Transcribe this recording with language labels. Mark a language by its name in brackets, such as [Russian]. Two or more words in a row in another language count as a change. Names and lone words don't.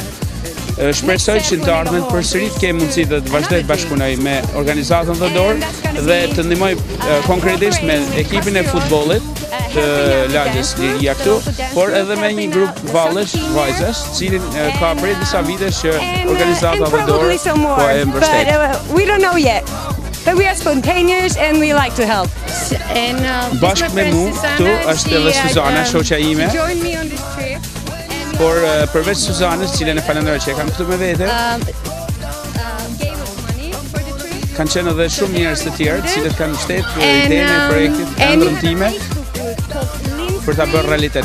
[Albanian] Shpresoj që të ardhmen përsëri të kemi mundësi të vazhdoj të bashkëpunoj me organizatën The Door dhe të ndihmoj konkretisht me ekipin e futbollit të lagjes Liria këtu, por edhe me një grup vallësh, vajzash, cilin ka prej disa vitesh që organizata The Door po e mbështet. [English] We don't know yet. But we are spontaneous and we like to help. [Albanian] Bashkë me mu këtu është edhe Suzana, shoqja ime. Por përveç Suzanës, cilën e falenderoj që e kam këtu me vete, kanë qenë edhe shumë njerëz të tjerë, cilët kanë mbështetur idenë e projektit ëndrrën time për ta bërë realitet.